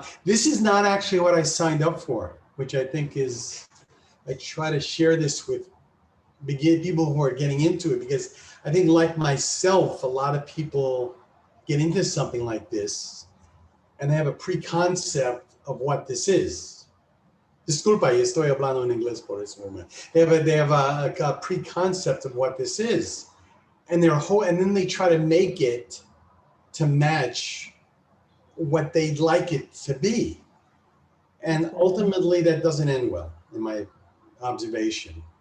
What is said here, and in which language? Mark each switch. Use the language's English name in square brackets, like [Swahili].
[English] This is not actually what I signed up for, which I think is, I try to share this with people who are getting into it, because I think, like myself, a lot of people get into something like this and they have a pre-concept of what this is. [Spanish] Disculpa, y estoy hablando en inglés por ese momento. [English] They have a pre-concept of what this is, and and then they try to make it to match what they'd like it to be, and ultimately that doesn't end well, in my observation.